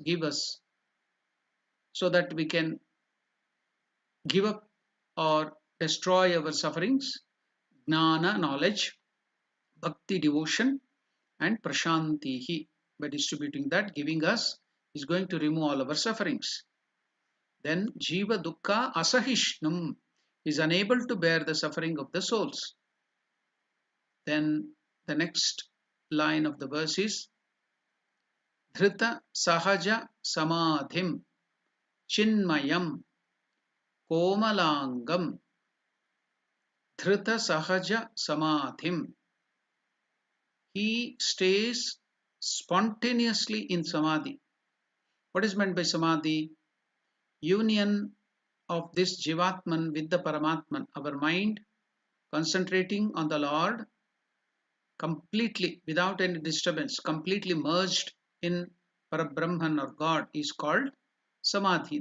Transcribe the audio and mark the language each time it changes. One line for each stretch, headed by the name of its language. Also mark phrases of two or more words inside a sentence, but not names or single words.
English: Give us, so that we can give up or destroy our sufferings. Jnana, knowledge, bhakti, devotion, and prashantihi. By distributing that, giving us, is going to remove all our sufferings.
Sanskrit: Then jiva dukkha asahishnum,
English: is unable to bear the suffering of the souls. Then the next line of the verse is
Sanskrit: dhrita sahaja samadhim chinmayam komalangam. Dhrita sahaja samadhim.
English: He stays spontaneously in samadhi. What is meant by samadhi? Union of this Jivatman with the Paramatman, our mind concentrating on the Lord completely without any disturbance, completely merged in Parabrahman or God, is called Samadhi.